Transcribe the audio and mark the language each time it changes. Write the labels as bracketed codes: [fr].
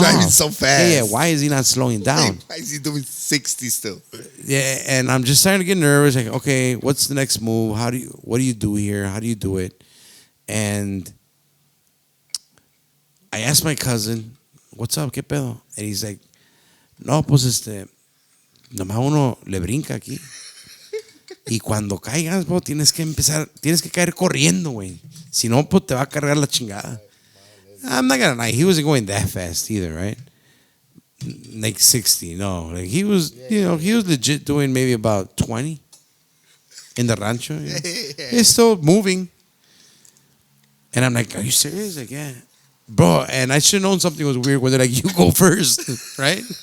[en] driving so fast? Yeah, why is he not slowing down? Why is he doing 60 still? Yeah, and I'm just starting to get nervous. Like, okay, what's the next move? What do you do here? How do you do it? And I asked my cousin, "What's up? [es] ¿Qué pedo?" [en] And he's like, [es] "No, pues nomás uno le brinca aquí. Y cuando caigas, bro, tienes que caer corriendo, güey. Si no, pues te va a cargar la chingada." [en] I'm not gonna lie, he wasn't going that fast either, right? Like 60, no. Like he was, he was legit doing maybe about 20 in the rancho. You know? He's still moving. And I'm like, are you serious? Like, yeah. Bro, and I should have known something was weird when they're like, you go first, right?